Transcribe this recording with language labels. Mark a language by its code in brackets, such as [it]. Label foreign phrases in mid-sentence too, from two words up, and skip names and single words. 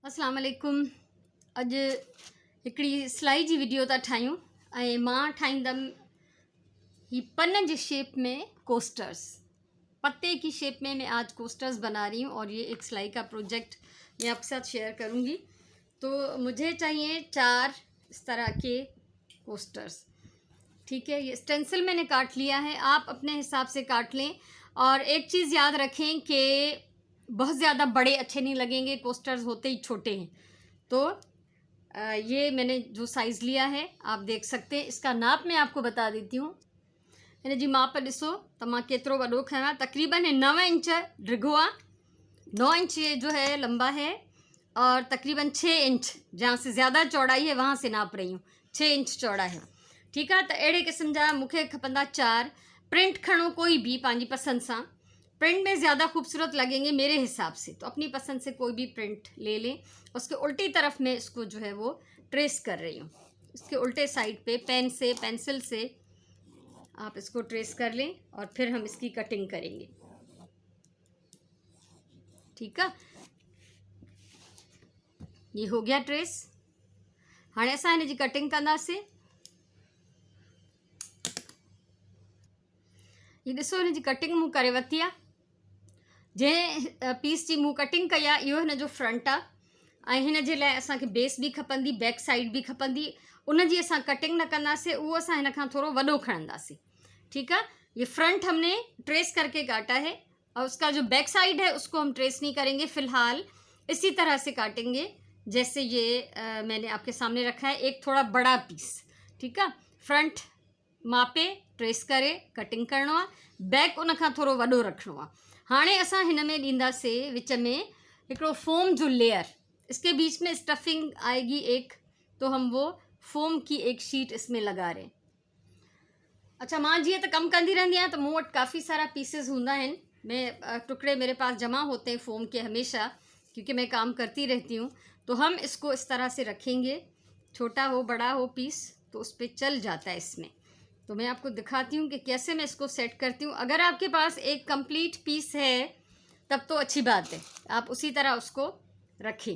[ar] السلام علیکم. [sd] अॼु हिकिड़ी सिलाई जी वीडियो था ठाहियूं ऐं मां ठाहींदमि ही पन जी शेप में कोस्टर्स। [ur] پتے کی شیپ میں میں آج کوسٹرز بنا رہی ہوں اور یہ ایک سلائی کا پروجیکٹ میں آپکے ساتھ شیئر کروںگی. تو مجھے چاہیے 4 اس طرح کے کوسٹرز. ٹھیک ہے، یہ اسٹینسل مینے کاٹ لیا ہے، آپ اپنے حساب سے کاٹ لیں. اور ایک چیز یاد رکھیں کہ بہت زیادہ بڑے اچھے نہیں لگیںگے، کوسٹرز ہوتے ہی چھوٹے ہیں. تو یہ مینے جو سائز لیا ہے آپ دیکھ سکتے ہیں. اسکا ناپ میں آپکو بتا دیتی ہوں. [sd] हिन जी माप ॾिसो त मां केतिरो वॾो खयों आहे। तकरीबन 9 इंच डिघो आहे, [ur] 9 انچ یہ جو ہے لمبا ہے اور تقریباً 6 انچ، جہاں سے زیادہ چوڑائی ہے وہاں سے ناپ رہی ہوں، 6 انچ چوڑا ہے. ٹھیک ہے, [sd] तो अड़े किस्म जा मूंखे खपंदा 4। प्रिंट खणो कोई भी पंहिंजी पसंद सां। [ur] پرنٹ میں زیادہ خوبصورت لگیںگے میرے حساب سے، تو اپنی پسند سے کوئی بھی پرنٹ لے لیں. اسکے الٹی طرف میں اسکو جو ہے وہ ٹریس کر رہی ہوں. اسکے الٹے سائیڈ پہ پین سے، پینسل سے آپ اسکو ٹریس کر لیں اور پھر ہم اسکی کٹنگ کریںگے. ٹھیک ہے، یہ ہو گیا ٹریس. [sd] हाणे असां हिन जी कटिंग कंदासीं। ये ॾिसो हिन जी कटिंग मूं करे वरिती आहे। जंहिं पीस जी मूं कटिंग कई आहे इहो हिन जो फ्रंट आहे ऐं हिन जे लाइ असांखे बेस भी खपंदी, [en] back side [sd] भी खपंदी। उन जी असां कटिंग न कंदासीं, उहो असां हिन खां थोरो वॾो खणंदासीं। [ur] ٹھیک ہے، یہ فرنٹ ہمنے ٹریس کرکے کاٹا ہے اور اسکا جو [en] back side [ur] ہے اسکو ہم ٹریس نہیں کریںگے، فی الحال اسی طرح سے کاٹیںگے جیسے یہ مینے آپکے سامنے رکھا ہے، ایک تھوڑا بڑا پیس. ٹھیک ہے, [sd] फ्रंट मापे ट्रेस करे कटिंग करणो आहे, बैक उन खां थोरो वॾो रखणो आहे। हाणे असां हिन में ॾींदासीं विच में हिकिड़ो फोम जो लेयर, [ur] اسکے بیچ میں اسٹفنگ آئیگی ایک، تو ہم وہ فوم کی ایک شیٹ اسمیں لگا رہے ہیں. अच्छा, [sd] मां जीअं त कमु कंदी रहंदी आहियां त मूं वटि काफ़ी सारा पीसेस हूंदा आहिनि, [ur] میں ٹکڑے میرے پاس جمع ہوتے ہیں فوم کے ہمیشہ، کیونکہ میں کام کرتی رہتی ہوں. تو ہم اسکو اس طرح سے رکھیںگے، چھوٹا ہو بڑا ہو پیس تو اس پر چل جاتا ہے اسمیں. تو میں آپکو دکھاتی ہوں کہ کیسے میں اسکو سیٹ کرتی ہوں. اگر آپکے پاس ایک کمپلیٹ پیس ہے تب تو اچھی بات ہے، آپ اسی طرح اسکو رکھیں.